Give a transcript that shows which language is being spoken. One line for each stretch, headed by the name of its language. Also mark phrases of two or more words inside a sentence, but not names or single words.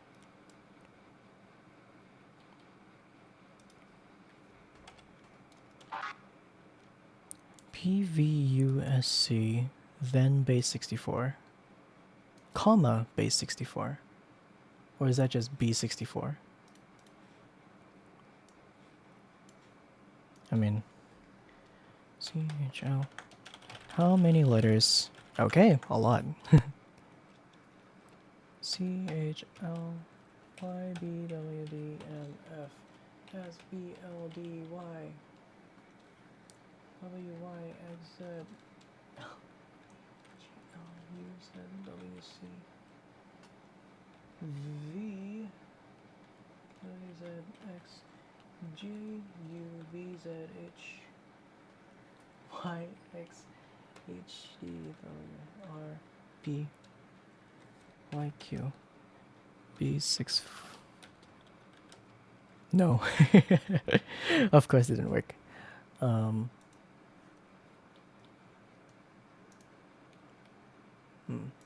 English: PVUSC, then base 64, comma base 64. Or is that just B64? I mean, CHL. How many letters? Okay, a lot. CHL YBWDMF SBLDY WYXZ GLUZWC V WZX JUVZH YXHDWRP YQ B6. No. Of course it didn't work. Um, hmm.